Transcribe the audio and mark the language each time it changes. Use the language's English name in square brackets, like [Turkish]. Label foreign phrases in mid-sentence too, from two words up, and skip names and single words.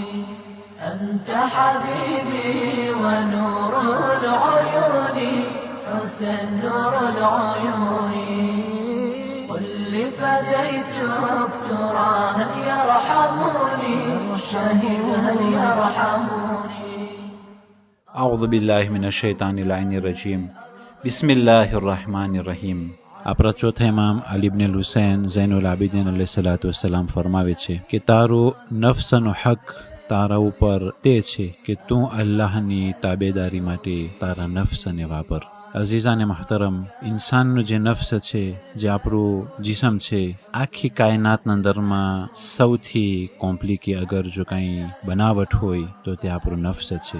[Arabic] أنت حبيبي ونور العيون، حسن نور العيون. قل لي فديتك ترى هل يرحموني؟ شهيد هل يرحموني؟ أعوذ بالله من الشیطان اللعین الرجیم. بسم الله الرحمن الرحیم. [Gujarati] આપણા ચોથા ઇમામ અલી ઇબ્ન હુસૈન ઝૈનુલ આબિદીન અલૈહિસ્સલામ ફરમાવે છે કે તારો નફ્સનો હક તારા ઉપર તે છે કે તું અલ્લાહની તાબેદારી માટે તારા નફ્સને વાપર. અઝીઝાને મહતરમ, ઇન્સાનનું જે નફ્સ છે, જે આપણું જિસમ છે, આખી કાયનાતના અંદરમાં સૌથી કોમ્પ્લિકે અગર જો કંઈ બનાવટ હોય તો તે આપણું નફ્સ છે.